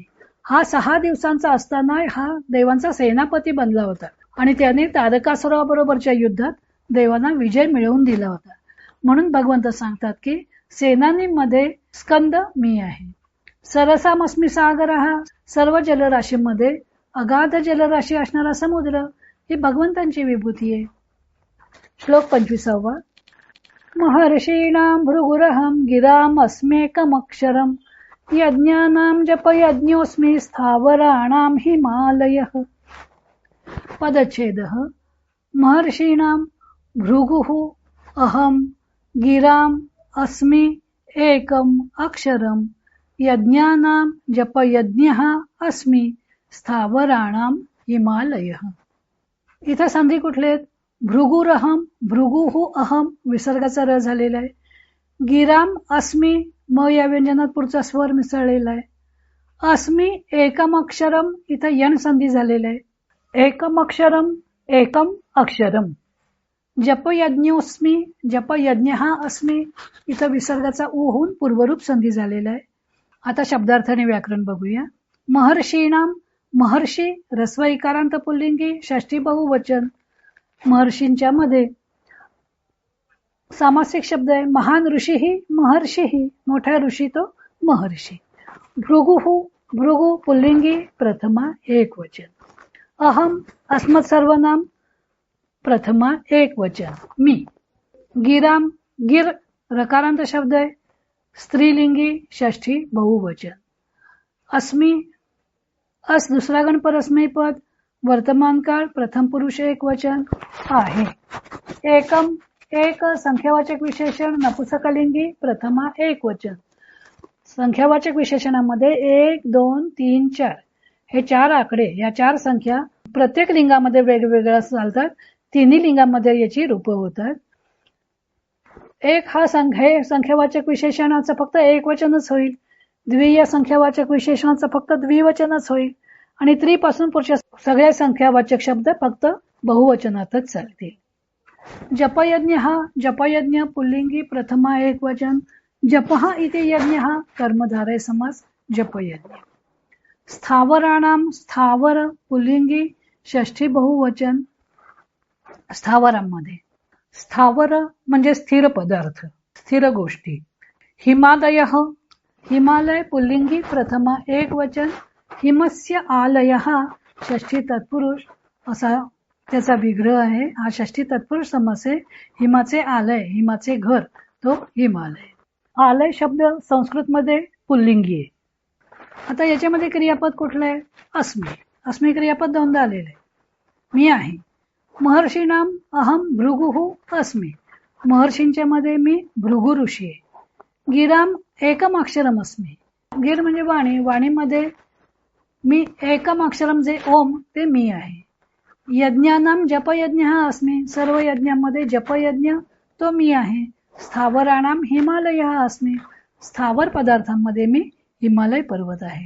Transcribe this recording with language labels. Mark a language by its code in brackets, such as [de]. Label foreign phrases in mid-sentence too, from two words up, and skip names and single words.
[mr] हा 6 दिवसांचा असताना हा देवांचा सेनापती बनला होता आणि त्याने तारकासुराबरोबरच्या युद्धात देवांना विजय मिळवून दिला होता. म्हणून भगवंत सांगतात की सेनानीमध्ये स्कंद मी आहे. सरसामस्मी सागर, हा सर्व जलराशीमध्ये अगाध जलराशी असणारा समुद्र ही भगवंतांची विभूती आहे. श्लोक 25. [sa] महर्षीणां भृगुरहं गिराम अस्मेकमक्षरम यज्ञानां जपयज्ञोऽस्मि स्थावराणां हिमालयः. पदच्छेदः. महर्षीणां भृगुः अहं गिराम अस्मि एकम अक्षरम यज्ञानां जपयज्ञः अस्मि स्थावराणां हिमालयः. [mr] इथं संधी कुठले आहेत? [sa] भृगुरहम, भृगुहु अहम [mr] विसर्गाचा र झालेला आहे. [sa] गिराम अस्मि, [mr] म या व्यंजनात पुढचा स्वर मिसळलेला आहे. [sa] अस्मि एकम अक्षरम, [mr] इथं यण संधी झालेला आहे. [sa] एकम अक्षरम, एकम अक्षरम. जपयज्ञोस्मि, जपयज्ञ अस्मि, [mr] इथं विसर्गाचा उ होऊन पूर्वरूप संधी झालेला आहे. आता शब्दार्थाने व्याकरण बघूया. महर्षीणाम, महर्षी रस्व इकारांत पुल्लिंगी षष्ठी बहुवचन. महर्षींच्या मध्ये सामासिक शब्द आहे. [sa] महान ऋषीही महर्षीही, [mr] मोठा ऋषी तो महर्षी. भृगुहु, भृगु पुल्लिंगी प्रथमा एक वचन. अहम अस्मत् सर्वनाम प्रथमा एक वचन मी. गिराम, गिर रकारांत शब्द आहे, स्त्रीलिंगी षष्ठी बहुवचन. अस्मि, अस दुसरा गण परस्मै पद, वर्तमान काळ प्रथम पुरुष एक वचन आहे. एकम, एक संख्यावाचक विशेषण नपुंसकलिंगी प्रथमा एक वचन. संख्यावाचक विशेषणामध्ये 1, 2, 3, 4 हे 4 आकडे, या 4 संख्या प्रत्येक लिंगामध्ये वेगवेगळ्या चालतात. तिन्ही लिंगामध्ये याची रूप होतात. एक हा संख्यावाचक विशेषणाचं फक्त एक वचनच होईल. द्वि या संख्यावाचक विशेषणाचं फक्त द्विवचनच होईल. आणि त्रिपासून पुढच्या सगळ्या संख्यावाचक शब्द फक्त बहुवचनातच चालतील. जपयज्ञ, हा जपयज्ञ पुल्लिंगी प्रथमा एक वचन. [sa] जपः इति यज्ञ [mr] कर्मधारय समास जपयज्ञ. स्थावराणाम, स्थावर पुल्लिंगी षष्ठी बहुवचन. स्थावरांमध्ये स्थावर म्हणजे स्थिर पदार्थ, स्थिर गोष्टी. हिमालय, हिमालय पुल्लिंगी प्रथमा एक वचन. [sa] हिमस्य आलय [mr] षष्ठी तत्पुरुष असा त्याचा विग्रह आहे. हा षष्ठी तत्पुरुष समास आहे. हिमाचे आलय, हिमाचे घर तो हिमालय. आलय शब्द संस्कृत मध्ये पुल्लिंगी आहे. आता याच्यामध्ये क्रियापद कुठलं आहे? अस्मि. अस्मि क्रियापद 2दा आलेलं आहे. मी आहे. [sa] महर्षीणाम अहम भृगुहु अस्मि. [mr] महर्षींच्या मध्ये मी भृगु ऋषी आहे. [sa] गिराम एकम अक्षरम अस्मि. [mr] गिर म्हणजे वाणी, वाणीमध्ये मी [sa] एकम अक्षरम [mr] जे ओम ते मी आहे. [sa] यज्ञानाम जपयज्ञ अस्मी, [mr] सर्व यज्ञामध्ये जपयज्ञ तो मी आहे. [sa] स्थावराणाम हिमालय अस्मी, [mr] स्थावर पदार्थांमध्ये मी हिमालय पर्वत आहे.